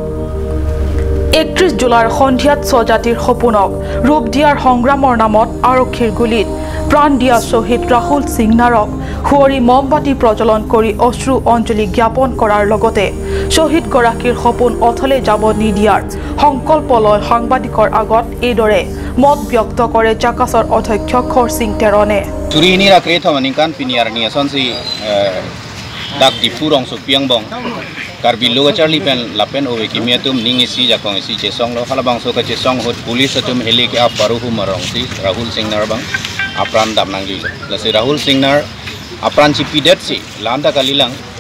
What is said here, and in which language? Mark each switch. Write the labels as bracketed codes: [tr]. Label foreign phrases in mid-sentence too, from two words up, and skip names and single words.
[as] 31 জুলাইৰ সন্ধিয়াত স্বজাতিৰ সপোনক ৰূপ দিয়াৰ সংগ্ৰামৰ নামত আৰক্ষীৰ গুলিত প্ৰাণ দিয়া শ্বহীদ ৰাহুল সিংনাৰক হুঁৱৰী মমবাতি প্ৰজ্বলন কৰি অশ্ৰু অঞ্জলি জ্ঞাপন কৰাৰ লগতে শ্বহীদ গৰাকীৰ সপোন অথলে যাব নিদিয়াৰ সংকল্প লৈ সাংবাদিকৰ আগত এইদৰে মত ব্যক্ত কৰে জাকাছৰ অধ্যক্ষ খৰসিং তেৰণে [mjw] Surini rakre thawanikan piniarni asonsi dak dipurong so piangbong karbi lo charli pen lapen owe kimiatum ningisi jakong si chesong lo halabang so ka chesong hot police atum heli ke aparu marong si Rahul Singnar bang apran dam nangli la si Rahul Singnar apran si pidet si landa kalilang